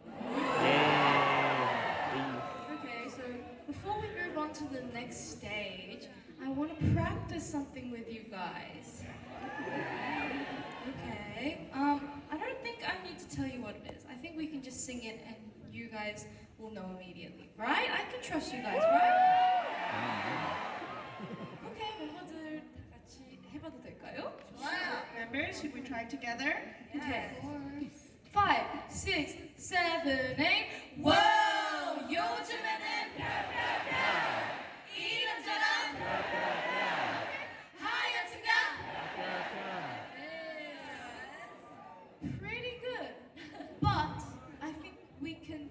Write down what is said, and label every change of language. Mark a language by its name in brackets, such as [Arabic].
[English] Okay, so before we move on to the next stage, I want to practice something with you guys. Okay, I don't think I need to tell you what it is. I think we can just sing it and you guys will know immediately, right? I can trust you guys, right? [Korean] Okay, 멤버들 다 같이 해봐도 될까요? [English] Wow. Members, should we try together? Okay. 5, 6, 7, 8. Whoa! [Korean] 요즘에는 이런저런 하여튼가 [English] pretty good. But I think we can